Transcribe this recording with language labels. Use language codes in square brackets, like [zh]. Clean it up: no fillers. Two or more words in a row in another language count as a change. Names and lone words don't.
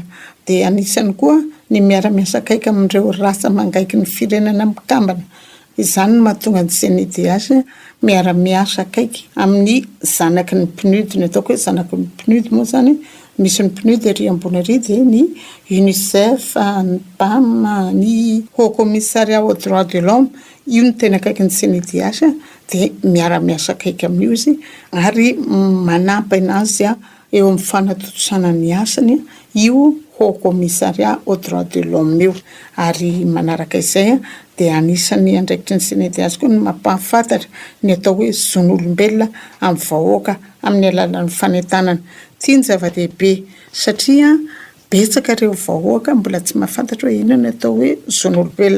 [mg] Dia anisany koa ny miara-miasa akaiky amin'ireo rasa mangaiky ny firenena mikambana. Izany no mahatonga ny CNIDH miara-miasa akaiky amin'ny zanaky ny PNUD. Ny ataoko hoe zanaky ny PNUD moa zany misy ny PNUD ery ambony ery dia ny UNICEF, ny PAM, ny Haut Commissariat aux droits de l'homme. Io ny tena akaiky ny CNIDH dia miara-miasa akaiky amin'io izy ary manampy anazy eo amin'ny fanatotosana ny asany io ho commissaria au droit de l'homme io. Ary manaraka izay dia anisan'ny andraikitry ny CNDH koa ny mampahafantatra ny atao hoe zon'olombelona amin'ny vahoaka amin'ny alalan'ny fanentanana. Tia ny zava-dehibe satria betsaka ireo vahoaka mbola tsy mahafantatra hoe inona ny atao hoe zon'olombelona.